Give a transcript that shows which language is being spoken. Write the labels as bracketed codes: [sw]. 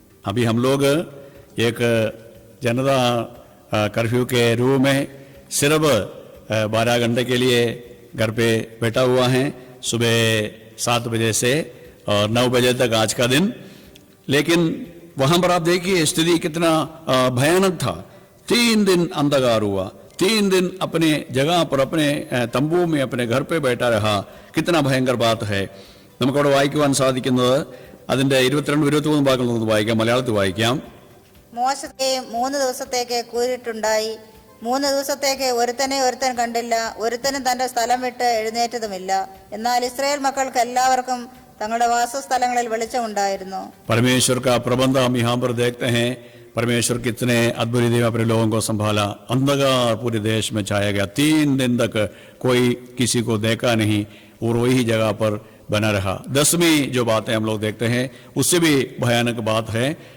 [hi] अभी हम लोग एक जनता कर्फ्यू के रूप में सिर्फ 12 घंटे के लिए घर पे बैठा हुआ है, सुबह 7 बजे से और 9 बजे तक आज का दिन. लेकिन वहां पर आप देखिए स्थिति कितना भयानक था. 3 दिन अंधकार हुआ, 3 दिन अपने जगह पर अपने तंबू में अपने घर पे बैठा रहा. कितना भयंकर बात है. [ml] നമുക്കവിടെ വായിക്കുവാൻ സാധിക്കുന്നത് അതിന്റെ 22-23 ഭാഗങ്ങൾ നമുക്ക് വായിക്കാം. മലയാളത്തിൽ വായിക്കാം. മോശത്തെ 3 ദിവസത്തേക്ക് കൂരിട്ടുണ്ടായി. 3 ദിവസത്തേക്ക് ഒരുത്തൻ കണ്ടില്ല, ഒരുത്തനും തന്റെ സ്ഥലം വിട്ട് എഴുന്നേറ്റതുമില്ല. എന്നാൽ ഇസ്രായേൽ മക്കൾക്ക് എല്ലാവർക്കും തങ്ങളുടെ വാസസ്ഥലങ്ങളിൽ വെളിച്ചമുണ്ടായിരുന്നു. [hi] परमेश्वर का प्रबंध हम यहाँ पर देखते हैं. परमेश्वर कितने अद्भुत रीति में अपने लोगों को संभाला. अंधकार पूरे देश में छाया गया. 3 दिन तक कोई किसी को देखा नहीं और वही जगह पर बना रहा. 10वीं जो बातें हम लोग देखते हैं उससे भी भयानक बात है.